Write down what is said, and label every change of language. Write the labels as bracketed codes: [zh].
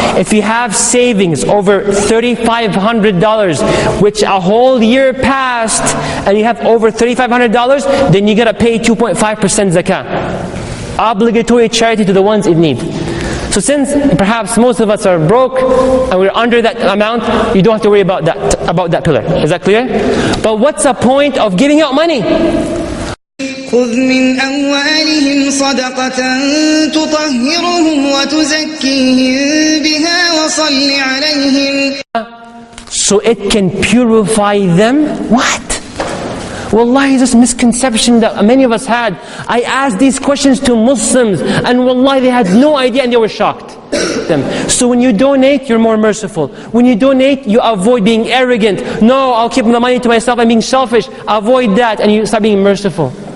[en] If you have savings over $3,500, which a whole year passed, and you have over $3,500, then you gotta pay 2.5% zakah. Obligatory charity to the ones in need. So since perhaps most of us are broke and we're under that amount, you don't have to worry about that pillar. Is that clear? But what's the point of giving out money? [ar] خذ من أموالهم صدقة تطهرهم وتزكيهم بها وصل عليهم. [en] So it can purify them. What? Wallahi, this misconception that many of us had. I asked these questions to Muslims, and wallahi, they had no idea and they were shocked. So when you donate, you're more merciful. When you donate, you avoid being arrogant. No, I'll keep the money to myself, I'm being selfish. Avoid that, and you start being merciful.